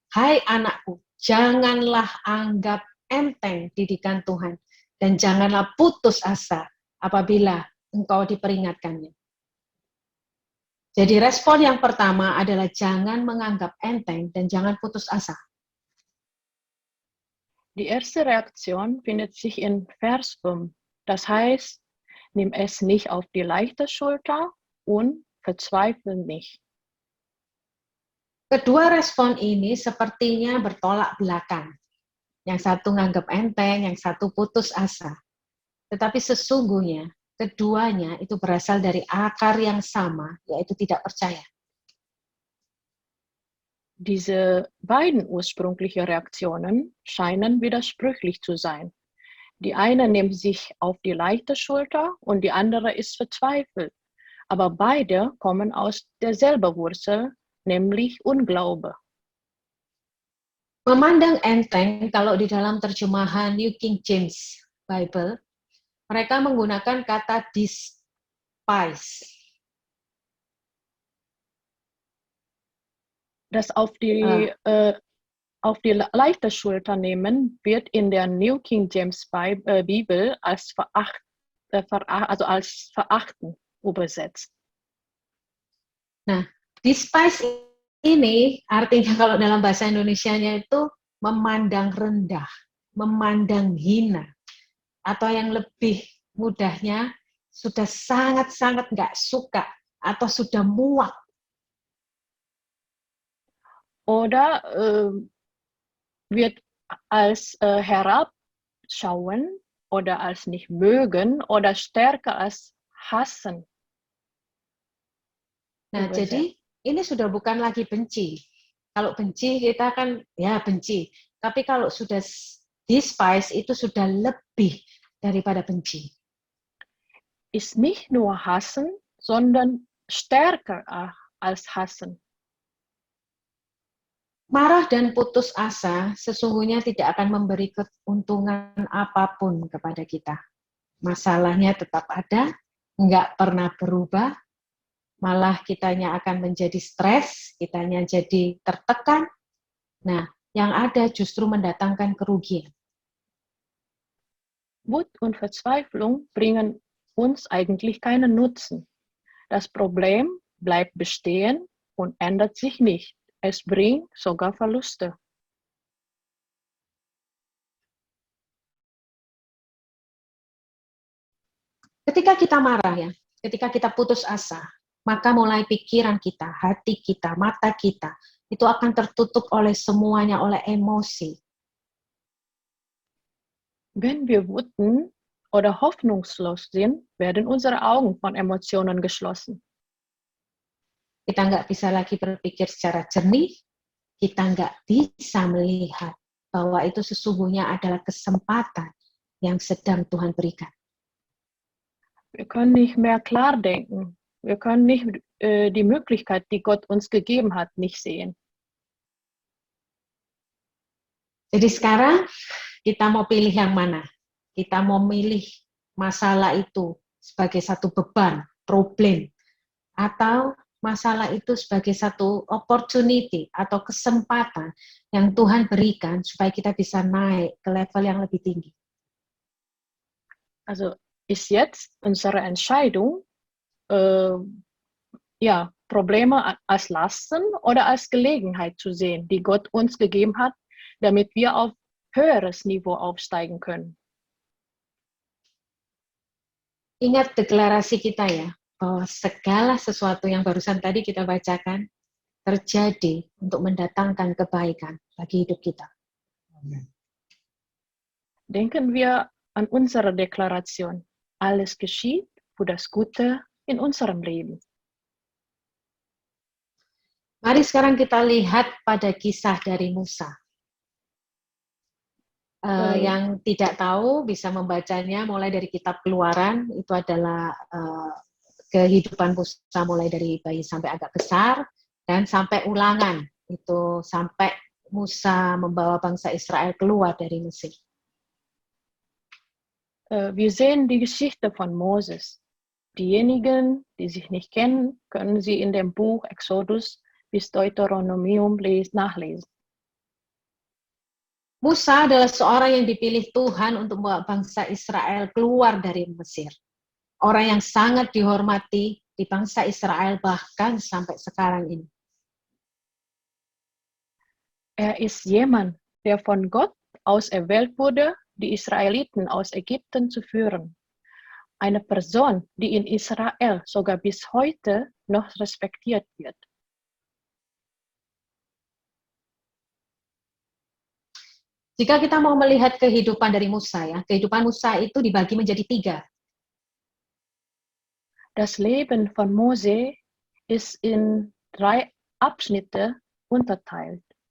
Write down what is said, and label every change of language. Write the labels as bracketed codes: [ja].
[id] Hai anakku, janganlah anggap enteng didikan Tuhan, dan janganlah putus asa apabila engkau diperingatkannya. Jadi respon yang pertama adalah jangan menganggap enteng dan jangan putus asa. [de] Die erste Reaktion findet sich in Vers 5. Das heißt, nimm es nicht auf die leichte Schulter und verzweifle nicht. [id] Kedua respon ini sepertinya bertolak belakang. Yang satu nganggap enteng, yang satu putus asa. Tetapi sesungguhnya keduanya itu berasal dari akar yang sama, yaitu tidak percaya. [de] Diese beiden ursprünglichen Reaktionen scheinen widersprüchlich zu sein. Die eine nimmt sich auf die leichte Schulter und die andere ist verzweifelt. Aber beide kommen aus derselben Wurzel, nämlich Unglaube. [id] Memandang enteng, kalau di dalam terjemahan New King James Bible, mereka menggunakan kata despise. [de] Das auf die leichte Schulter nehmen wird in der New King James Bibel als also als verachten übersetzt. [id] Nah, despise ini artinya kalau dalam bahasa Indonesianya itu memandang rendah, memandang hina, atau yang lebih mudahnya sudah sangat-sangat nggak suka atau sudah muak. [de] Oder wird als herabschauen oder als nicht mögen oder stärker als hassen. [id] Nah, jadi ini sudah bukan lagi benci. Kalau benci kita kan ya benci. Tapi kalau sudah despise itu sudah lebih daripada benci. [de] Ist nicht nur hassen, sondern stärker als hassen. [id] Marah dan putus asa sesungguhnya tidak akan memberi keuntungan apapun kepada kita. Masalahnya tetap ada, nggak pernah berubah, malah kitanya akan menjadi stres, kitanya jadi tertekan. Nah, yang ada justru mendatangkan kerugian. [de] Wut und Verzweiflung bringen uns eigentlich keinen Nutzen. Das Problem bleibt bestehen und ändert sich nicht. Es bringt sogar Verluste. [id] Ketika kita marah ya, ketika kita putus asa, maka mulai pikiran kita, hati kita, mata kita, itu akan tertutup oleh semuanya, oleh emosi. [de] Wenn wir wütend oder hoffnungslos sind, werden unsere Augen von Emotionen geschlossen. [id] Kita nggak bisa lagi berpikir secara jernih, kita nggak bisa melihat bahwa itu sesungguhnya adalah kesempatan yang sedang Tuhan berikan. [de] Wir können nicht mehr klar denken. Wir können nicht die Möglichkeit, die Gott uns gegeben hat, nicht sehen. [id] Jadi sekarang kita mau pilih yang mana? Kita mau milih masalah itu sebagai satu beban, problem, atau masalah itu sebagai satu opportunity atau kesempatan yang Tuhan berikan supaya kita bisa naik ke level yang lebih tinggi. [de] Also ist jetzt unsere Entscheidung, Probleme als Lasten oder als Gelegenheit zu sehen, die Gott uns gegeben hat, damit wir auf höheres Niveau aufsteigen können. [id] Ingat deklarasi kita ya, bahwa segala sesuatu yang barusan tadi kita bacakan terjadi untuk mendatangkan kebaikan bagi hidup kita. [de] Denken wir an unsere Deklaration. Alles geschieht für das Gute in unserem Leben. [id] Mari sekarang kita lihat pada kisah dari Musa. Yang tidak tahu bisa membacanya mulai dari kitab Keluaran, itu adalah kehidupan Musa mulai dari bayi sampai agak besar, dan sampai Ulangan, itu sampai Musa membawa bangsa Israel keluar dari Mesir. [de] Wir sehen die Geschichte von Moses. Diejenigen, die sich nicht kennen, können sie in dem Buch Exodus bis Deuteronomium nachlesen. [id] Musa adalah seorang yang dipilih Tuhan untuk membawa bangsa Israel keluar dari Mesir. Orang yang sangat dihormati di bangsa Israel bahkan sampai sekarang ini. [de] Ist jemand, der von Gott aus erwählt wurde, die Israeliten aus Ägypten zu führen. Eine Person, die in Israel sogar bis heute noch respektiert wird. [id] Jika kita mau melihat kehidupan dari Musa ya, kehidupan Musa itu dibagi menjadi 3. [de] Das Leben von Mose ist in 3 Abschnitte unterteilt.